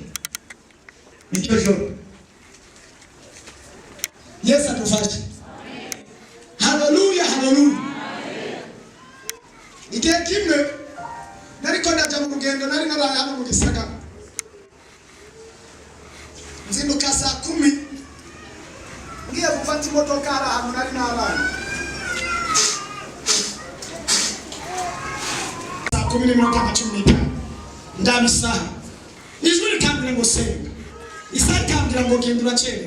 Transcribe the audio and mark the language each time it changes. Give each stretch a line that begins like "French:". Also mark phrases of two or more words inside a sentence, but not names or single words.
Rundi: Nicyo joro. Yesu adufashe. Haleluya. Igihe kimwe nariko ndaja mu rugendo, nari naraye hano mu gisagara. Nzinduka saa 10 ngiye gufata imodoka ahantu nari n'abana. Saa 10:15 ndabisaha. Ijwi rikambwira ngo senga. Isaha ikambwira ngo genda uracerewe.